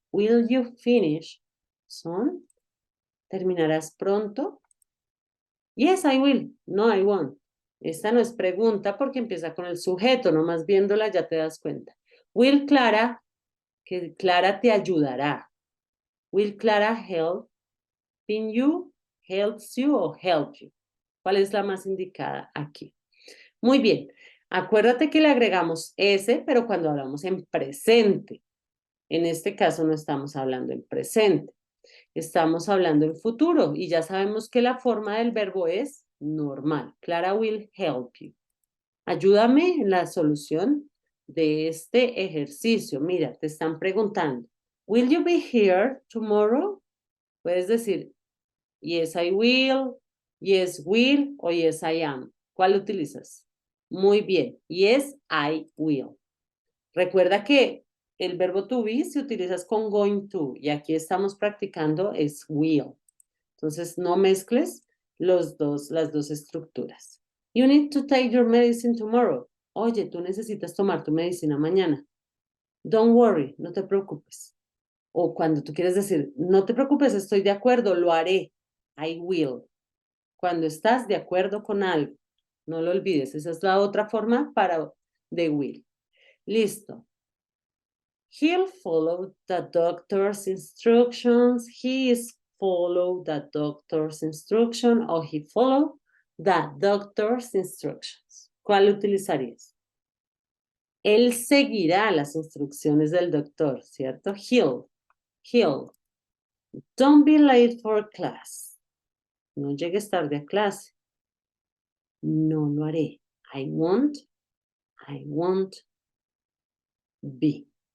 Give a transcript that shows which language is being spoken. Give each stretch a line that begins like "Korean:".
English: Will you finish soon?
Spanish: ¿Terminarás pronto?
English: Yes, I will. No, I won't.
Spanish: Esta no es pregunta porque empieza con el sujeto, nomás viéndola ya te das cuenta. Will Clara, que Clara te ayudará.
English: Will Clara helping you, helps you o help you?
Spanish: ¿Cuál es la más indicada aquí? Muy bien. Acuérdate que le agregamos ese, pero cuando hablamos en presente. En este caso no estamos hablando en presente. Estamos hablando en futuro y ya sabemos que la forma del verbo es normal.
English: Clara will help you.
Spanish: Ayúdame en la solución de este ejercicio. Mira, te están preguntando,
English: will you be here tomorrow?
Spanish: Puedes decir,
English: yes, I will, yes, will o yes, I am.
Spanish: ¿Cuál utilizas? Muy bien,
English: yes, I will.
Spanish: Recuerda que el verbo to be se utiliza con going to y aquí estamos practicando es will. Entonces, no mezcles las dos estructuras.
English: You need to take your medicine tomorrow.
Spanish: Oye, tú necesitas tomar tu medicina mañana.
English: Don't worry,
Spanish: no te preocupes. O cuando tú quieres decir, no te preocupes, estoy de acuerdo, lo haré.
English: I will.
Spanish: Cuando estás de acuerdo con algo, no lo olvides. Esa es la otra forma para de will. Listo.
English: He'll follow the doctor's instructions. He is follow the doctor's instruction o he follow the doctor's instructions.
Spanish: ¿Cuál utilizarías? Él seguirá las instrucciones del doctor, ¿cierto?
English: He'll. Don't be late for class.
Spanish: No llegues tarde a clase. No lo haré.
English: I won't be.